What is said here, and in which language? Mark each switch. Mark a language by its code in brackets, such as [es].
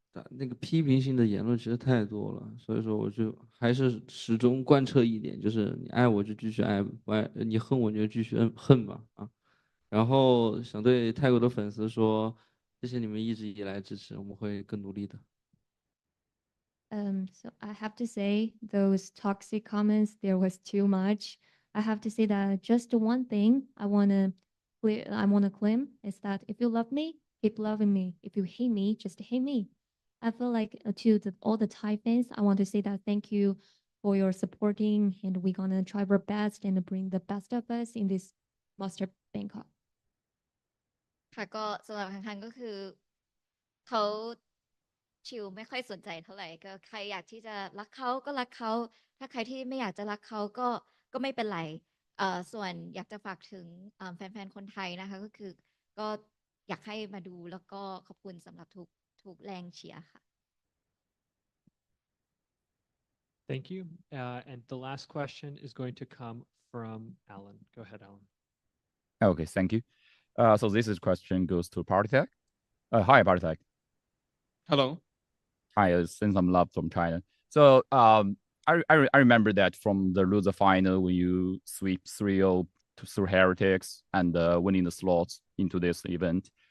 [zh] 那个批评性的言论其实太多了，所以说我就还是始终贯彻一点，就是你爱我就继续爱，不爱你恨我你就继续恨吧啊。然后想对泰国的粉丝说，谢谢你们一直以来支持，我们会更努力的。 [en] So I have to say those toxic comments, there was too much. I have to say that just one thing I wanna claim is that if you love me, keep loving me. If you hate me, just hate me. I feel like to all the Thai fans, I want to say that thank you for your supporting, and we're gonna try our best and bring the best of us in this Master Bangkok. [th] ค่ะก็สำหรับคังก็คือเขาชิวไม่ค่อยสนใจเท่าไหร่ก็ใครอยากที่จะรักเขาก็รักเขาถ้าใครที่ไม่อยากจะรักเขาก็ไม่เป็นไรส่วนอยากจะฝากถึงแฟนๆคนไทยนะคะก็คือก็อยากให้มาดูแล้วก็ขอบคุณสำหรับทุกแรงเชียร์ค่ะ [en] Thank you. And the last question is going to come from Alan. Go ahead, Alan. Okay, thank you. So this question goes to paTiTek. Hi, paTiTek. Hello. Hi, send some love from China. So I remember that from the loser final when you sweep 3-0 through Heretics and winning the slots into this event.